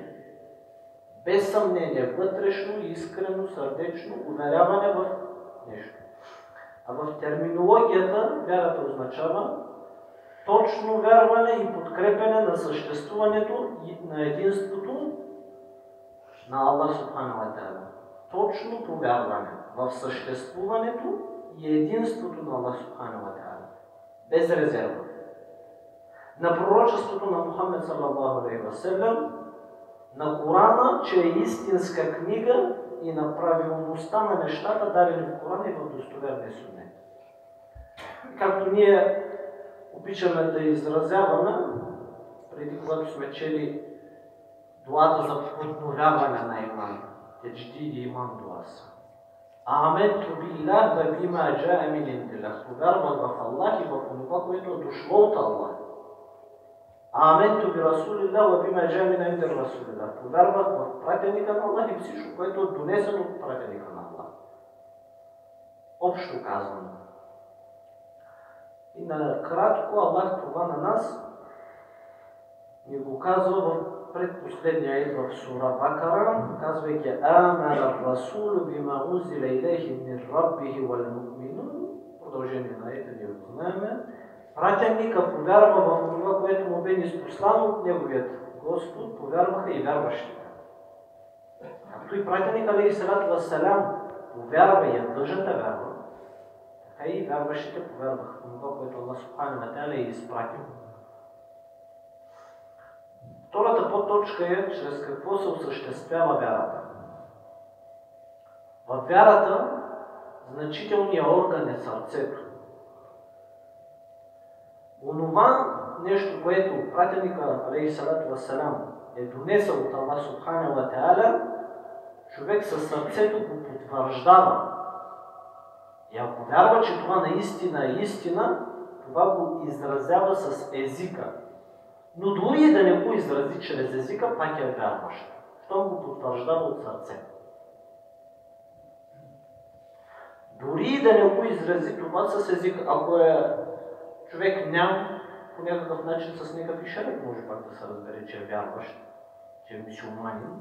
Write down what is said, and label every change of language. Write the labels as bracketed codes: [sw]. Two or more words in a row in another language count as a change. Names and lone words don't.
[bg] Без съмнение, вътрешно, искрено, сърдечно уверяване в нещо. А в терминологията вярата означава точно вярване и подкрепяне на съществуването и на единството на Аллах [ar] سبحانه وتعالى. [bg] Точно повярване в съществуването и единството на Аллах [ar] سبحانه وتعالى. [bg] Без резерва. на пророчеството на Мухаммед [ar] صلى الله عليه وسلم, [bg] на Корана, че е истинска книга и на правилността на нещата, дадени в Корана и в достоверния сунет. Както ние обичаме да изразяваме, преди когато сме чели дуата за подновяване на иман, [tr] tecdid-i iman duası. [ar] آمنت بالله وبما جاء من عند الله. [bg] Повярвах в Аллах и в това, което е дошло от Аллах. [ar] آمنت برسول الله وبما جاء من عند رسول الله. [bg] Повярвах в пратеника на Аллах и всичко, което е донесено от пратеника на Аллах. Общо казваме. И накратко Аллах това на нас ни го казва в предпоследния аят в сура Бакара, казвайки [ar] آمن الرسول بما أنزل إليه من ربه والمؤمنون. [bg] Продължение на аята ние го знаем. Пратеника повярва в това, което му бе ниспослано от неговият Господ, повярваха и вярващите. Както и пратеник [ar] عليه الصلاة والسلام [bg] повярва и е длъжен да вярва, така и вярващите повярваха в това, което Аллах [ar] سبحانه وتعالى [bg] е изпратил. Втората подточка е, чрез какво се осъществява вярата. В вярата значителният орган е сърцето. Онова нещо, което пратеника [ar] عليه الصلاة والسلام [bg] е донесъл от Аллах [ar] سبحانه وتعالى, [bg] човек със сърцето го потвърждава. И ако вярва, че това наистина е истина, това го изразява с езика. Но дори и да не го изрази чрез езика, пак е вярващ. Щом го потвърждава от сърце. Дори и да не го изрази това с езика, ако е човек ням, по някакъв начин с някакъв ишарет може пак да се разбере, че е вярващ, че е мюсюлманин.